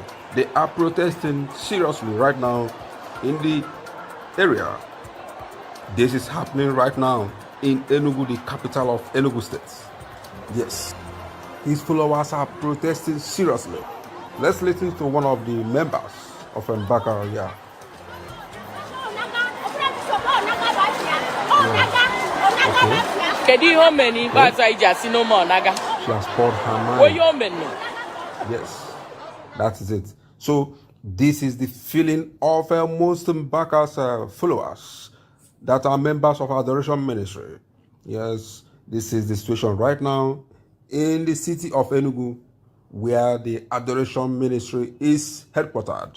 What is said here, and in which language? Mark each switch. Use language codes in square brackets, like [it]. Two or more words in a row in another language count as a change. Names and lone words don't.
[en] They are protesting seriously right now in the area. This is happening right now in Enugu, the capital of Enugu State. Yes, his followers are protesting seriously. Let's listen to one of the members of Mbaka. Yeah. [ig] Kedu ihe o mere ikpeazụ anyị ji asị [en] no more [ig] naga? [en] She has poured her mind. [ig] Onye o mere? [en] Yes, that is it. So this is the feeling of most Mbaka's followers that are members of Adoration Ministry. Yes, this is the situation right now in the city of Enugu, where the Adoration Ministry is headquartered.